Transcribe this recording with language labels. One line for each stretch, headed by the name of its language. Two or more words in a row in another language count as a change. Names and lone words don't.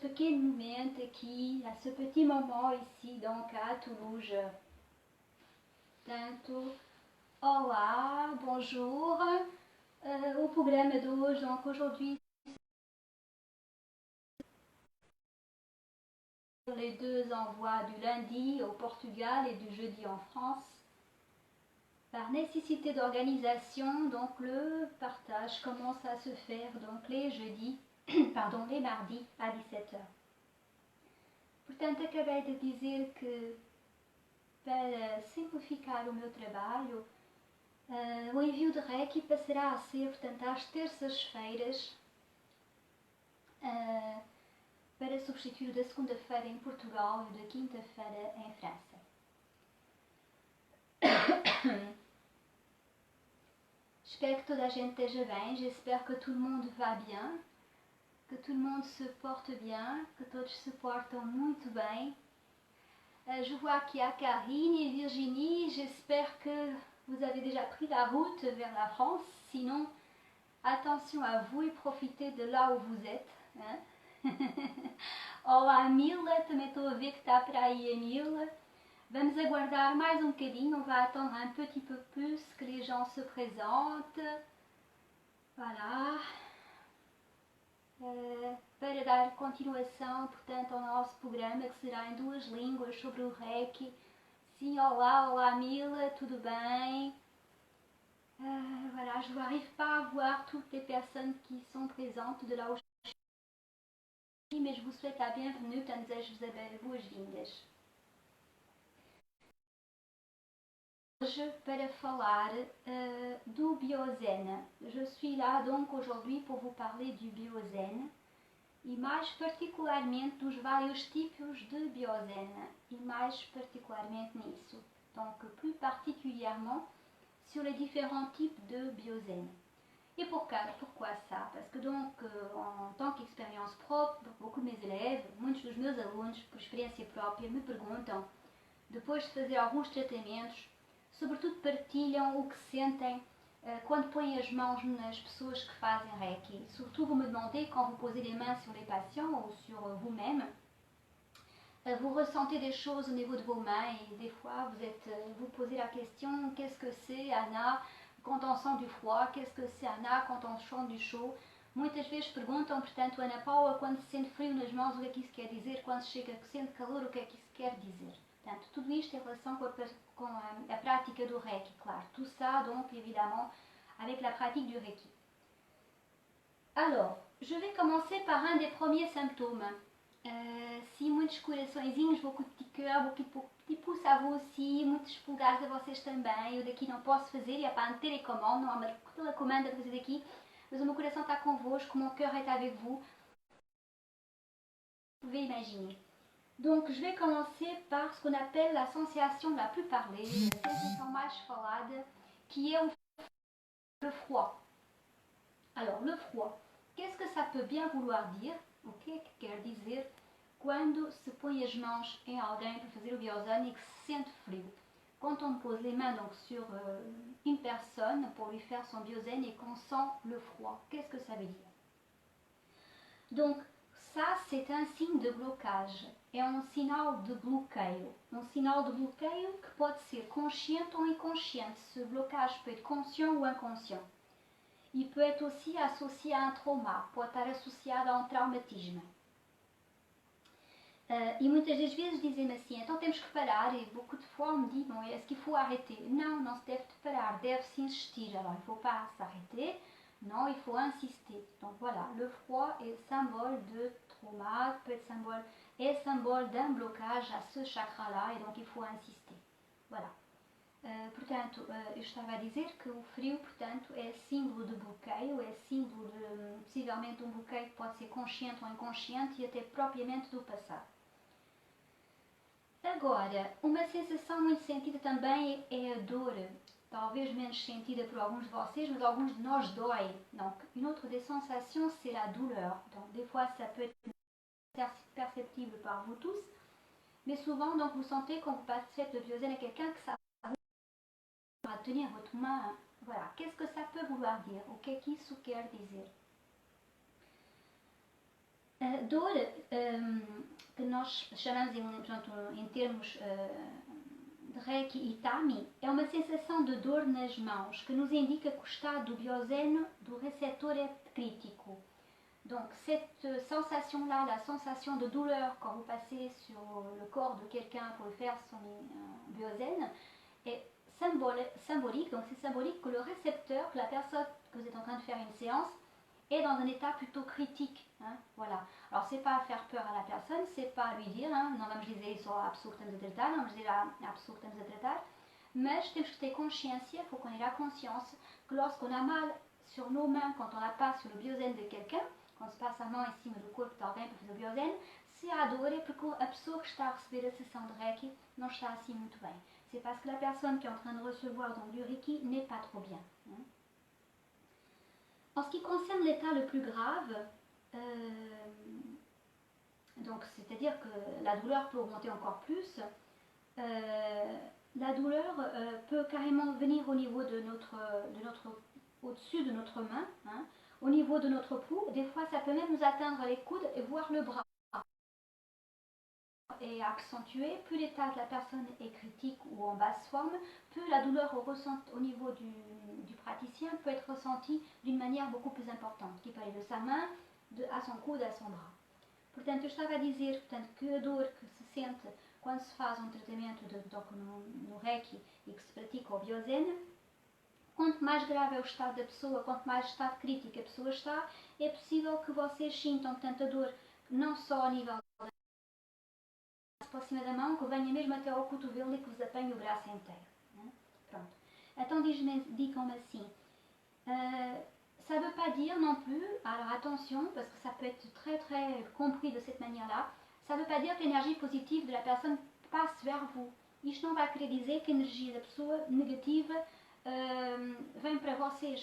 French: moment aqui, à ce petit moment ici, donc à Toulouse.
Portuguese: Portanto, olá, bonjour. O programa de hoje,
French: donc aujourd'hui, les deux envois du lundi au Portugal et du jeudi en France. Par nécessité d'organisation, donc le partage commence à se faire donc les jeudis, pardon, les mardis à 17 h.
Portuguese: Portanto, acabei de dizer que para simplificar o meu trabalho, o envio de Reiki passará a ser, portanto, às terças-feiras, para substituir o da segunda-feira em Portugal e o da quinta-feira em França.
French: J'espère que
Portuguese: toda a gente esteja bem,
French: j'espère que tout le monde va bien, que tout le monde se porte bien,
Portuguese: que todos se portam muito bem.
French: Je vois qu'il y a Karine et Virginie, j'espère que vous avez déjà pris la route vers la France, sinon attention à vous et profitez de là où vous êtes. Hein?
Portuguese: Olá Mila, também estou a ver que está para aí a Mila. Vamos aguardar mais um bocadinho,
French: on va attendre un petit peu plus que les gens se présentent. Voilà.
Portuguese: Para dar continuação, portanto, ao nosso programa, que será em duas línguas sobre o Reiki. Sim, olá Mila, tudo bem?
French: Voilà, je n'arrive pas à voir toutes les personnes qui sont présentes de là où je suis, mais je vous souhaite la bienvenue,
Portuguese: portanto, desejo-vos as boas-vindas. Hoje para falar do Biozen.
French: Je suis là donc aujourd'hui pour vous parler du Biozen
Portuguese: e mais particularmente dos vários tipos de Biozen e mais particularmente nisso.
French: Donc plus particulièrement sur les différents types de Biozen. Et pourquoi ça? Parce que donc en tant qu'expérience propre, beaucoup de mes élèves,
Portuguese: muitos dos meus alunos, por experiência própria, me perguntam, depois de fazer alguns tratamentos, sobretudo partilham o que sentem quando põem as mãos nas pessoas que fazem Reiki.
French: Surtout, vous me demandez, quand vous posez les mains sur les patients ou sur vous-même, vous ressentez des choses au niveau de vos mains et des fois vous posez la question, qu'est-ce que c'est, Ana, quand on sent du froid? Qu'est-ce que c'est, Ana, quand on sent du chaud?
Portuguese: Muitas vezes perguntam, portanto, Ana Paula, quando se sente frio nas mãos, o que é que isso quer dizer? Quando se sente calor, o que é que isso quer dizer? Portanto, tudo isto em relação com a prática do Reiki, claro.
French: Tout ça, donc, évidemment, avec la pratique du Reiki. Alors, je vais commencer par un des premiers symptômes.
Portuguese: Sim, muitos coraçõezinhos,
French: beaucoup de petits cœurs, beaucoup de petits pouces à vous aussi,
Portuguese: muitos polegares a vocês também. Eu daqui não posso fazer,
French: il n'y a pas un télécommande,
Portuguese: não há uma telecomanda a fazer daqui, mas o meu coração está convosco,
French: mon cœur est avec vous. Vous pouvez imaginer. Donc, je vais commencer par ce qu'on appelle la sensation la plus parlée, la sensation
Portuguese: mais falada,
French: qui est le froid. Alors, le froid, qu'est-ce que ça peut bien vouloir dire?
Portuguese: O que é que quer dizer quando se põe as mãos em alguém para fazer o Biozen et que se sente frio?
French: Quand on pose les mains donc sur une personne pour lui faire son Biozen et qu'on sent le froid, qu'est-ce que ça veut dire? Donc, ça, c'est un signe de blocage,
Portuguese: é um sinal de bloqueio. Um sinal de bloqueio que pode ser consciente ou inconsciente.
French: Ce blocage peut être conscient ou inconscient. Il peut être aussi associé à un trauma,
Portuguese: pode estar associado a um traumatisme. E muitas das vezes dizem-me assim, então temos que parar,
French: et beaucoup de fois on me dit, bon, est-ce qu'il faut arrêter?
Portuguese: Non, non se deve de parar, deve-se insistir.
French: Alors, il ne faut pas s'arrêter. Non, il faut insister. Donc voilà, le froid est symbole de trauma, peut être symbole d'un blocage à ce chakra-là, et donc il faut insister. Voilà.
Portuguese: Portanto, eu estava a dizer que o frio, portanto, é símbolo de bloqueio, é símbolo de, possivelmente, um bloqueio que pode ser consciente ou inconsciente e até propriamente do passado. Agora, uma sensação muito sentida também é a dor. Talvez menos sentida por alguns de vocês, mas alguns de nós dói.
French: Donc, une autre des sensations, c'est la douleur. Donc, des fois, ça peut être perceptible par vous tous, mais souvent, donc, vous sentez quand vous passez le Biozen à quelqu'un que ça va tenir votre main. Voilà. Qu'est-ce que ça peut vouloir dire?
Portuguese: O que é que isso quer dizer? A dor, que nós chamamos em termos de Reiki e Tami, é uma sensação de dor nas mãos que nos indica que o estado do biosène do
French: récepteur est critique. Donc cette sensation-là, la sensation de douleur quand vous passez sur le corps de quelqu'un pour lui faire son biosène, est symbolique. Donc c'est symbolique que le récepteur, que la personne que vous êtes en train de faire une séance, est dans un état plutôt critique. Hein, voilà. Alors c'est pas faire peur à la personne, c'est pas lui dire, hein,
Portuguese: não vamos dizer isso à pessoa que estamos a tratar, não vamos dizer à pessoa que estamos a tratar, mas temos que ter consciência,
French: il faut qu'on ait la conscience que lorsqu'on a mal sur nos mains, quand on la passe sur le biosène de quelqu'un,
Portuguese: quando se passa a mão em cima do corpo de alguém para fazer o biosène, se há dor é porque a pessoa que está a receber a sessão de Reiki não está assim muito bem.
French: C'est parce que la personne qui est en train de recevoir donc du Reiki n'est pas trop bien. Hein. En ce qui concerne l'état le plus grave, donc c'est-à-dire que la douleur peut augmenter encore plus, la douleur peut carrément venir au niveau de notre au-dessus de notre main, hein, au niveau de notre pouls. Des fois, ça peut même nous atteindre les coudes et voire le bras. Et accentué, plus l'état de la personne est critique ou en basse forme, plus la douleur au niveau du praticien peut être ressentie d'une manière beaucoup plus importante, qui peut aller de sa main à son coude, à son bras.
Portuguese: Portanto, eu estava a dizer que a dor que se sente quando se faz tratamento no Reiki e que se pratica o biosène, quanto mais grave é o estado da pessoa, quanto mais estado crítico a pessoa está, é possível que vocês sintam a dor não só a nível para cima da mão, que venha mesmo até ao cotovelo e que vos apanhe o braço inteiro. Né? Pronto. Então digam-me assim,
French: ça ne veut pas dire non plus, alors attention, parce que ça peut être très très compris de cette manière-là, ça ne veut pas dire que l'énergie positive de la personne passe vers vous.
Portuguese: Isto não vai querer dizer que a energia da pessoa negativa vem para vocês.